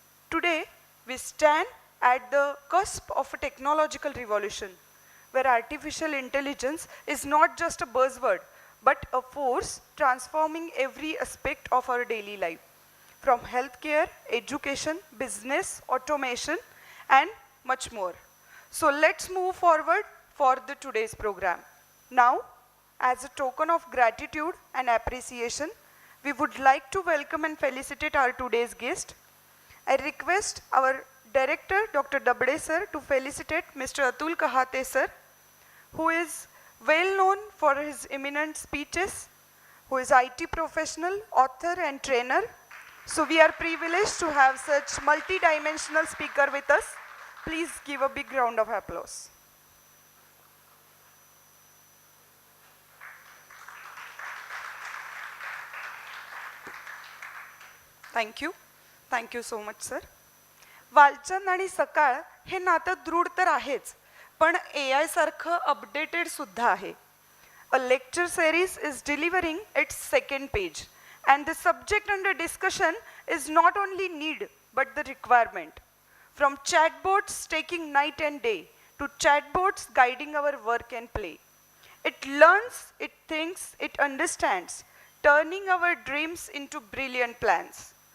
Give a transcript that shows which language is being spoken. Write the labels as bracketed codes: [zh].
[en] Today we stand at the cusp of a technological revolution where artificial intelligence is not just a buzzword but a force transforming every aspect of our daily life, from healthcare, education, business, automation, and much more. So let's move forward for the today's program. Now, as a token of gratitude and appreciation, we would like to welcome and felicitate our today's guest. I request our director, Dr. Dabde sir, to felicitate Mr. Atul Kahate sir, who is well known for his eminent speeches, who is IT professional, author and trainer. So we are privileged to have such multi-dimensional speaker with us. Please give a big round of applause. Thank you. Thank you so much, sir. [mr] Walchand आणि सकाळ हे नातं दृढ तर आहेच, पण AI सारखं updated सुद्धा आहे. [en] A lecture series is delivering its second page and the subject under discussion is not only need but the requirement. From chatbots taking night and day to chatbots guiding our work and play. It learns, it thinks, it understands, turning our dreams into brilliant plans.